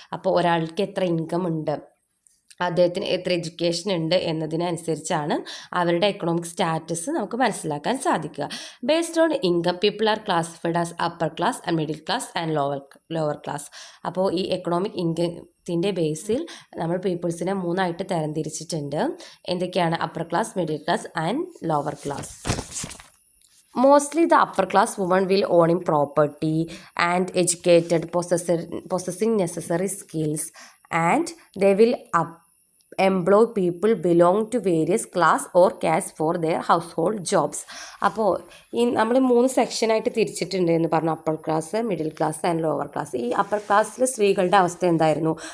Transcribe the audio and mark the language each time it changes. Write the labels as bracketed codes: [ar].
[ml] അപ്പോൾ ഒരാൾക്ക് എത്ര ഇൻകം ഉണ്ട്, അദ്ദേഹത്തിന് എത്ര എഡ്യൂക്കേഷൻ ഉണ്ട് എന്നതിനനുസരിച്ചാണ് അവരുടെ എക്കണോമിക് സ്റ്റാറ്റസ് നമുക്ക് മനസ്സിലാക്കാൻ സാധിക്കുക. [en] Based on income people are classified as upper class and middle class and lower class. [ml] അപ്പോൾ ഈ എക്കണോമിക് ഇൻകത്തിൻ്റെ ബേസിൽ നമ്മൾ പീപ്പിൾസിനെ മൂന്നായിട്ട് തരംതിരിച്ചിട്ടുണ്ട്. എന്തൊക്കെയാണ്? [en] Upper class, middle class and lower class. Mostly the upper class women will own property and educated, possessing necessary skills, and they will employ people belong to various class or caste for their household jobs. [ml] അപ്പോൾ ഈ നമ്മൾ 3 സെക്ഷനായിട്ട് തിരിച്ചിട്ടുണ്ട് എന്ന് പറഞ്ഞു. [en] Upper class, middle class and lower class. [ml] ഈ upper ക്ലാസ്സിലെ സ്ത്രീകളുടെ അവസ്ഥ എന്തായിരുന്നു?